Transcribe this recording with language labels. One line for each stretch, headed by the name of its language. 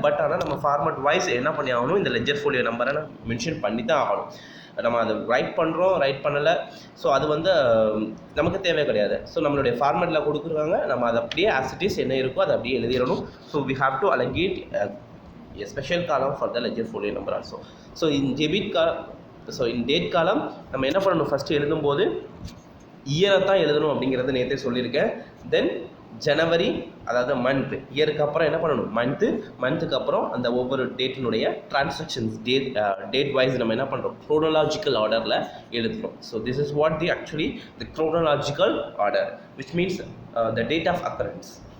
Tamil: But ஆனால் நம்ம format wise என்ன பண்ணி ஆகணும்? இந்த லெஜர் ஃபோலியோ நம்பரை நான் மென்ஷன் பண்ணி தான் ஆகணும். நம்ம அதை ரைட் பண்ணுறோம், ரைட் பண்ணலை, ஸோ அது வந்து நமக்கு தேவை கிடையாது. ஸோ நம்மளுடைய ஃபார்மேட்டில் கொடுக்குறாங்க, நம்ம அதை அப்படியே
English: as it is
Tamil: என்ன இருக்கோ அதை அப்படியே எழுதிடணும்.
English: So we have to allocate a special column for the ledger folio number also. So in debit column, so in date column
Tamil: நம்ம என்ன பண்ணணும்? ஃபஸ்ட்டு எழுதும்போது இயரை தான் எழுதணும் அப்படிங்கிறத நேற்றே சொல்லியிருக்கேன். தென் ஜனவரி, அதாவது மந்த், இயருக்கு அப்புறம் என்ன பண்ணணும்? மந்த்துக்கு அப்புறம் அந்த ஒவ்வொரு டேட்டினுடைய டிரான்சாக்ஷன்ஸ் டேட் வைஸ் நம்ம என்ன பண்ணுறோம்? க்ரோனலாஜிக்கல் ஆர்டரில் எழுதுகிறோம்.
English: So this is what actually the chronological order, which means the date of occurrence.